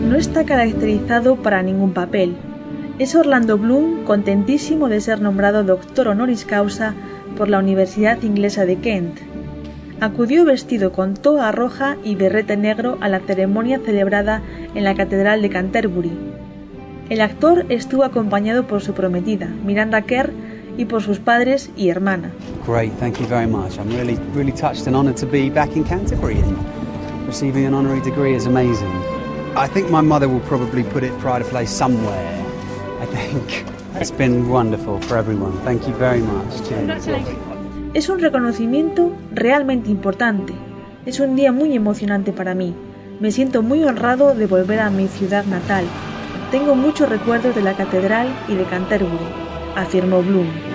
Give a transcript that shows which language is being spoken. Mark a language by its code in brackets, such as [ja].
[es] Está caracterizado para ningún papel. Es Orlando Bloom contentísimo de ser nombrado doctor honoris causa por la Universidad Inglesa de Kent. Acudió vestido con toga roja y berrete negro a la ceremonia celebrada en la Catedral de Canterbury. El actor estuvo acompañado por su prometida, Miranda Kerr, y por sus padres y hermana. [en] Great, thank you very much. I'm really, really touched and honored to be back in Canterbury. Receiving an honorary degree is amazing. I think my mother will probably put it Pride of Place somewhere, I think. It's been wonderful for everyone. Thank you very much. [es] Es un reconocimiento realmente importante. Es un día muy emocionante para mí. Me siento muy honrado de volver a mi ciudad natal. Tengo muchos recuerdos de la catedral y de Canterbury, afirmó Bloom.